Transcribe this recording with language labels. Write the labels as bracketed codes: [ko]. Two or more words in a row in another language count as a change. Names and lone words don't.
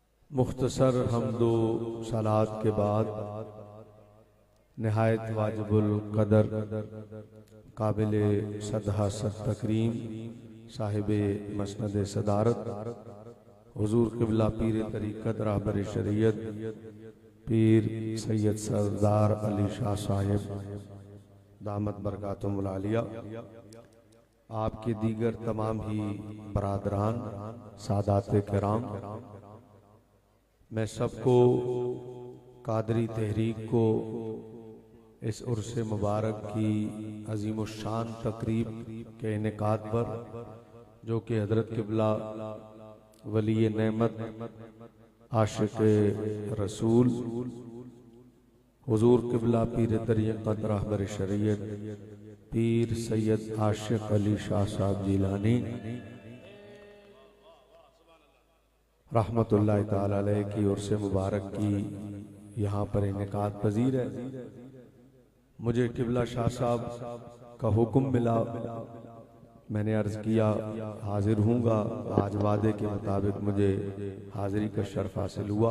[ur] مختصر حمد و صلوٰۃ کے بعد نہایت واجب القدر قابل صد حاصت تکریم صاحب مسند صدارت حضور قبلہ پیر طریقت رہبر شریعت پیر سید سردار علی شاہ صاحب [ar] دامت بركاته العالية, [ur] آپ کے دیگر تمام ہی برادران سادات کرام، میں سب کو قادری تحریک کو اس عرس مبارک کی عظیم الشان تقریب کے انعقاد پر، جو کہ حضرت قبلہ ولی نعمت عاشق رسول حضور قبلہ پیر طریقت رہبر شریعت پیر سید عاشق علی شاہ صاحب جیلانی [ar] رحمة الله تعالى عليه [ur] کی عرس مبارک کی یہاں پر انعقاد پذیر ہے. مجھے قبلہ شاہ صاحب کا حکم ملا، میں نے عرض کیا حاضر ہوں گا. آج وعدے کے مطابق مجھے حاضری کا شرف حاصل ہوا.